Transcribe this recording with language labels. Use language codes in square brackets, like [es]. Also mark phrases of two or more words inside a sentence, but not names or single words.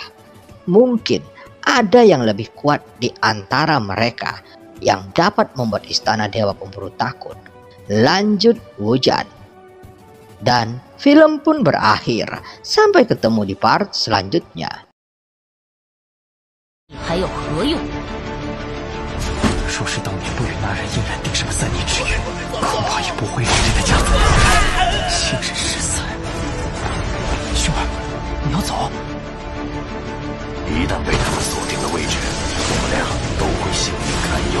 [id] Mungkin ada yang lebih kuat di antara mereka yang dapat membuat istana Dewa Pemburu takut. Lanjut Wuzhan. Dan film pun berakhir. Sampai ketemu di part selanjutnya. [zh] 还有何用？若是当年不与那人硬然定上3年之约，恐怕也不会让这个家族现身失散。兄儿，你要走？一旦被他们锁定了位置，我们俩都会性命堪忧。